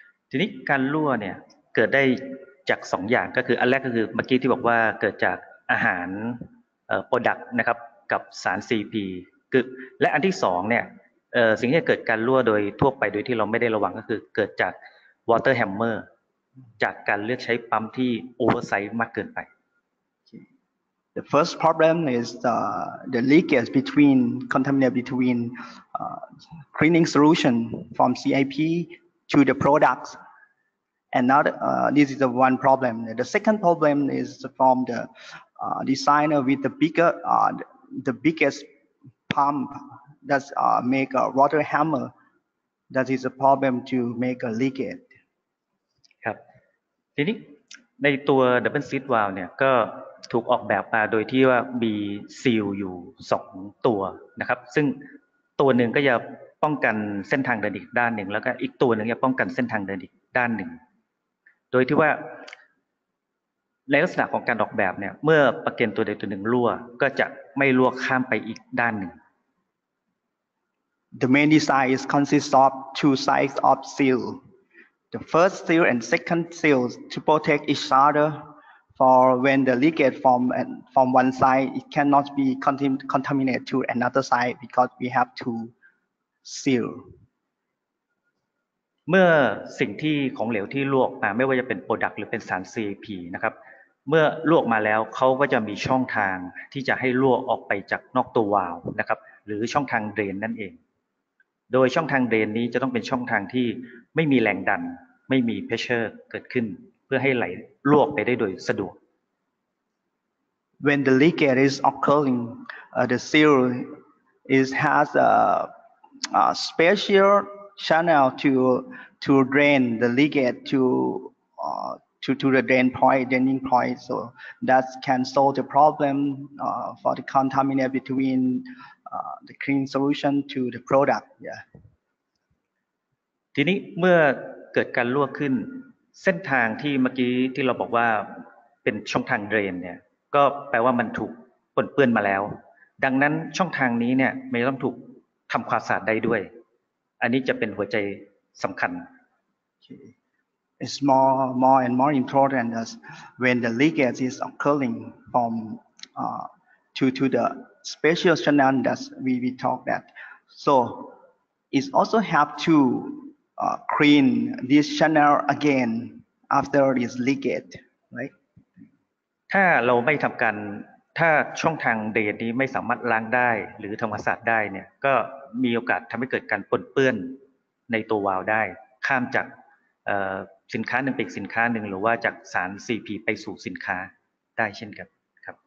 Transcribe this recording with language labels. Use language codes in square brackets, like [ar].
[th] ทีนี้การรั่วเนี่ยเกิดได้จาก2 อย่างก็คืออันแรกก็คือเมื่อกี้ที่บอกว่าเกิดจากอาหารproduct นะครับกับสาร CP คือและอันที่2เนี่ยสิ่งที่เกิดการรั่วโดยทั่วไปโดยที่เราไม่ได้ระวังก็คือเกิดจาก water hammer จากการเลือกใช้ปั๊มที่ oversize มากเกินไป [en] The first problem is the leakage contaminant between cleaning solution from CIP to the products. And now this is the one problem. The second problem is from the designer with the biggest pump that make a water hammer. That is a problem to make a leakage. [th] ครับทีนี้ในตัว double seat valve เนี่ยก็ถูกออกแบบมาโดยที่ว่ามีซีลอยู่2 ตัวนะครับซึ่งตัวหนึ่งก็จะป้องกันเส้นทางเดินอีกด้านหนึ่งแล้วก็อีกตัวหนึ่งจะป้องกันเส้นทางเดินอีกด้านหนึ่งโดยที่ว่าในลักษณะของการออกแบบเนี่ยเมื่อประเก็นตัวใดตัวหนึ่งรั่วก็จะไม่รั่วข้ามไปอีกด้านหนึ่ง [en] The main design is consists of 2 sides of seal. The first seal and second seal to protect each other. For when the leakage from one side, it cannot be contaminated to another side because we have to seal. [th] เมื่อสิ่งที่ของเหลวที่รั่วออกมาไม่ว่าจะเป็น product หรือเป็นสาร CAP นะครับเมื่อรั่วออกมาแล้วเขาก็จะมีช่องทางที่จะให้รั่วออกไปจากนอกตัววาล์วนะครับหรือช่องทางเดรนนั่นเองโดยช่องทางเดรนนี้จะต้องเป็นช่องทางที่ไม่มีแรงดันไม่มี pressure เกิดขึ้นเพื่อให้ไหลรั่วไปได้โดยสะดวก [en] When the leakage is occurring, the seal has a special channel to drain the leakage to the draining point, so that can solve the problem for the contaminant between the clean solution to the product. Yeah. [th] ทีนี้เมื่อเกิดการรั่วขึ้นเส้นทางที่เมื่อกี้ที่เราบอกว่าเป็นช่องทางเดรนเนี่ยก็แปลว่ามันถูกปนเปื้อนมาแล้วดังนั้นช่องทางนี้เนี่ยไม่ต้องถูกทำความสะอาดได้ด้วยอันนี้จะเป็นหัวใจสำคัญ [en] It's more and more important as when the leakage is occurring from to the special channel that we talk that. So it also have to clean this channel again after this leakage, right? [th] ถ้าเราไม่ทำการถ้าช่องทางเดรนนี้ไม่สามารถล้างได้หรือทำความสะอาดได้เนี่ยก็มีโอกาสทำให้เกิดการปนเปื้อนในตัววาล์วได้ข้ามจากสินค้าหนึ่งไปอีกสินค้าหนึ่งหรือว่าจากสาร CP ไปสู่สินค้าได้เช่นกันครับ